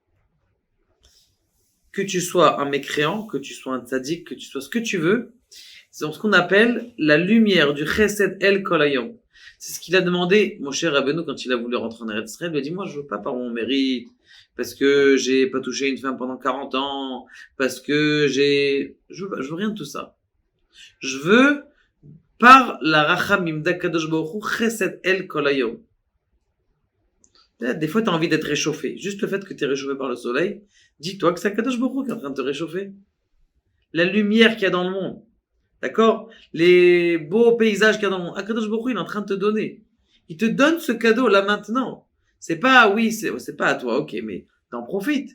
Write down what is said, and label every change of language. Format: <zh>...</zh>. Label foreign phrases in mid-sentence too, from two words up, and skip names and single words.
<fr>Que tu sois un mécréant, que tu sois un tzaddik, que tu sois ce que tu veux, c'est ce qu'on appelle la lumière du</fr> <he>חסד אל כל היום.</he> <fr>C'est ce qu'il a demandé, mon cher Rabbeinu, quand il a voulu rentrer en Eretz Israël. Il lui a dit, moi je veux pas par mon mérite, parce que j'ai pas touché une femme pendant 40 ans, parce que je veux rien de tout ça. Je veux, par la rachamim d'</fr> <he>הקדוש ברוך הוא, חסד אל כל היום.</he> <fr>Des fois, tu as envie d'être réchauffé. Juste le fait que tu es réchauffé par le soleil, dis-toi que c'est</fr> <he>הקדוש ברוך הוא</he> <fr>qui est en train de te réchauffer. La lumière qu'il y a dans le monde, d'accord? Les beaux paysages qu'il y a dans le monde,</fr> <he>הקדוש ברוך הוא,</he> <fr>il est en train de te donner. Il te donne ce cadeau là maintenant. C'est pas, oui, c'est pas à toi, ok, mais t'en profites.</fr>